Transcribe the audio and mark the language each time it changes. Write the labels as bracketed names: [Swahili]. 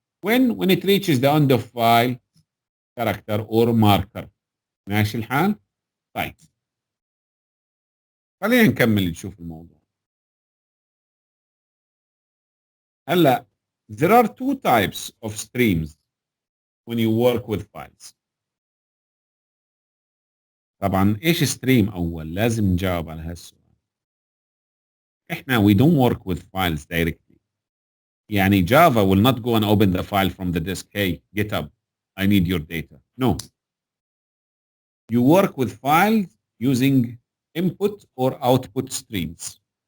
[English] When it reaches the end of file character or marker. [Arabic] ماشي الحال؟ طيب. خلينا نكمل نشوف الموضوع. [English] هلا there are two types of streams when you work with files. [Arabic] طبعا ايش ستريم اول؟ لازم نجاوب على هالسؤال. [English] احنا we don't work with files directly. يعني Java will not go and open the file from the disk. Hey, GitHub, I need your data. No. You work with files using input or output streams.